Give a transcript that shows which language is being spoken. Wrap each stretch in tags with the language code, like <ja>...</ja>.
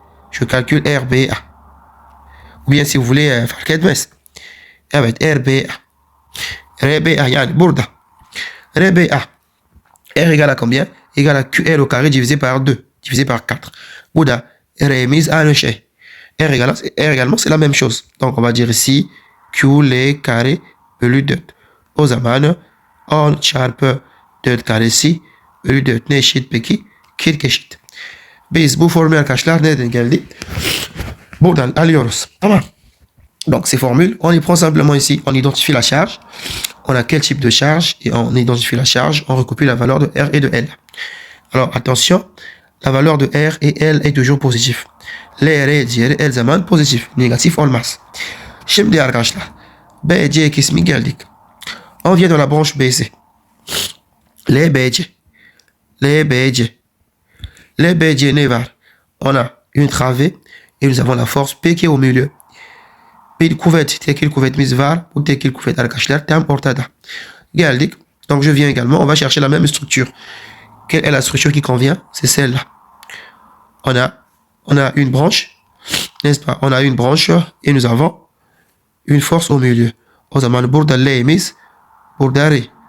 <fr>Je calcule RBA. Ou bien si vous voulez faire quelque RBA. RBA,</fr> <tr>yani burada.</tr> <fr>RBA. R égale à combien? Égale à QL au carré divisé par 2. Divisé par 4.</fr> <tr>Burada.</tr> <fr>R mise à un chai. R également, c'est la même chose. Donc, on va dire ici QL carré bölü 4.</fr> <tr>O zaman 10 çarpı 4 karesi bölü 4 ne eşit peki? 40 eşit. Biz bu formül arkadaşlar nereden geldi? Buradan alıyoruz. Tamam.</tr> <fr>Donc ces formules, on les prend simplement ici. On identifie la charge. On a quel type de charge et on identifie la charge. On recopie la valeur de R et de L. Alors attention, la valeur de R et L est toujours positive.</fr> <tr>L'R diğeri her zaman pozitif. Negatif olmaz. Şimdi arkadaşlar BC kısmı geldik.</tr> <fr>On vient dans la branche BC. Les BC. Les BC</fr> <tr>ne var?</tr> <fr>On a une travée et nous avons la force P qui est au milieu.</fr> <tr>Bir kuvvet, tekil kuvvetimiz var. Bu tekil kuvvet arkadaşlar tam ortada. Geldik.</tr> <fr>Donc je viens également. On va chercher la même structure. Quelle est la structure qui convient? C'est celle-là. On a une branche. N'est-ce pas? On a une branche et nous avons une force au milieu.</fr> <tr>O zaman burada L'imiz burada R.</tr>